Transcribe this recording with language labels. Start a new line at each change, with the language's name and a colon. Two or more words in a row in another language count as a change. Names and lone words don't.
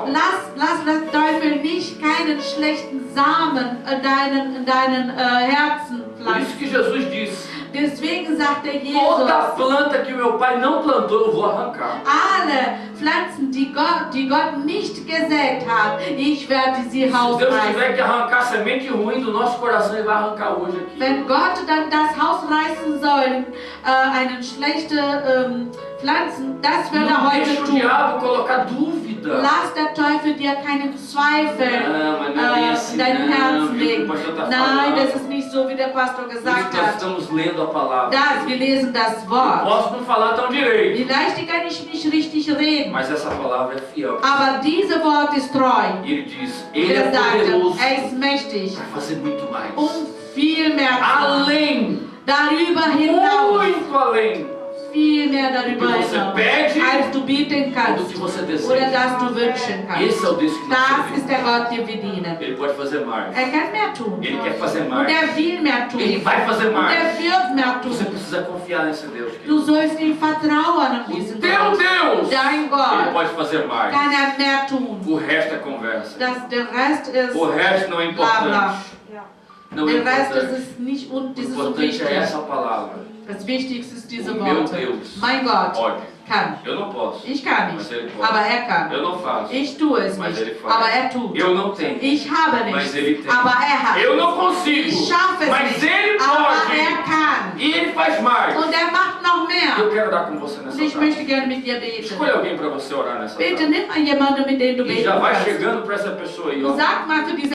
German: Lass der Teufel nicht keinen schlechten Samen in deinen Herzen
Portuguese: Por isso
German: pflanzen.
Portuguese: que Jesus disse:
German: Deswegen sagte
Portuguese: toda
German: Jesus,
Portuguese: planta que meu pai não plantou, eu vou arrancar.
German: alle Pflanzen, die Gott nicht gesät hat, ich werde sie
Portuguese: Se Deus tiver
German: rausreißen.
Portuguese: que arrancar semente ruim do nosso coração, Ele vai arrancar hoje aqui.
German: Wenn Gott dann das Haus reißen soll, eine schlechte Pflanzen, das wird er
Portuguese: Não
German: heute
Portuguese: deixe o
German: tun.
Portuguese: diabo colocar dúvida.
German: Lass der Teufel dir keinen Zweifel
Portuguese: Não, mas não é bem assim,
German: in deinem
Portuguese: não,
German: Herzen
Portuguese: viu, que
German: legen.
Portuguese: o pastor está
German: Nein,
Portuguese: falando.
German: das ist nicht so, wie der Pastor
Portuguese: Por isso
German: gesagt
Portuguese: nós
German: hat.
Portuguese: estamos lendo a palavra.
German: Wir lesen das
Portuguese: Eu
German: Wort.
Portuguese: posso não falar tão direito,
German: Vielleicht kann ich nicht richtig reden,
Portuguese: mas essa palavra é fiel.
German: aber diese Wort ist treu.
Portuguese: E ele diz: Ele é
German: Er sagte,
Portuguese: poderoso
German: er ist mächtig,
Portuguese: para fazer muito mais.
German: viel mehr zu machen.
Portuguese: Além,
German: Darüber hinaus,
Portuguese: muito além
German: viel mehr darüber
Portuguese: do que você
German: hinaus,
Portuguese: pede
German: als du bieten
Portuguese: ou do
German: kannst
Portuguese: que você
German: oder
Portuguese: deseja.
German: das du wünschen kannst.
Portuguese: Esse é o Deus que nós
German: Das
Portuguese: servimos.
German: ist der Gott, den wir dienen.
Portuguese: Ele pode fazer mais.
German: Er kann mehr tun.
Portuguese: Ele quer fazer
German: Und
Portuguese: mais.
German: er will mehr tun.
Portuguese: Ele vai fazer
German: Und er
Portuguese: mais.
German: wird mehr
Portuguese: Você
German: tun.
Portuguese: precisa confiar nesse Deus.
German: Du
Portuguese: Querido.
German: sollst ihm vertrauen an
Portuguese: O
German: diesen
Portuguese: teu
German: Gott.
Portuguese: Deus,
German: Dein
Portuguese: Ele
German: Gott
Portuguese: pode fazer mais.
German: kann er mehr tun.
Portuguese: O resto é conversa.
German: Der Rest ist
Portuguese: O resto não é
German: bla bla.
Portuguese: importante. Não é
German: Der Rest
Portuguese: importante.
German: ist es nicht und
Portuguese: O
German: das ist so
Portuguese: importante
German: wichtig.
Portuguese: é essa palavra.
German: Das Wichtigste ist diese
Portuguese: O meu
German: Worte.
Portuguese: Deus
German: Mein Gott
Portuguese: pode.
German: kann.
Portuguese: Eu não posso.
German: Ich kann
Portuguese: Mas
German: nicht,
Portuguese: Ele pode.
German: aber er kann.
Portuguese: Eu não faço.
German: Ich tue es
Portuguese: Mas
German: nicht,
Portuguese: Ele faz.
German: aber er tut.
Portuguese: Eu não tenho.
German: Ich habe
Portuguese: Mas
German: nicht,
Portuguese: Ele tem.
German: aber er hat.
Portuguese: Eu não consigo.
German: Ich schaffe es
Portuguese: Mas
German: nicht,
Portuguese: Ele
German: aber
Portuguese: pode.
German: er kann.
Portuguese: E Ele faz mais.
German: Und er macht noch
Portuguese: Eu
German: mehr.
Portuguese: quero dar com você nessa
German: Und ich
Portuguese: tarde.
German: möchte gerne mit dir beten.
Portuguese: Escolha alguém para você orar nessa
German: Bitte
Portuguese: tarde.
German: nimm mal jemanden, mit dem du
Portuguese: E
German: beten
Portuguese: já vai
German: kannst.
Portuguese: chegando para essa pessoa aí, ó.
German: Und sag mal für diese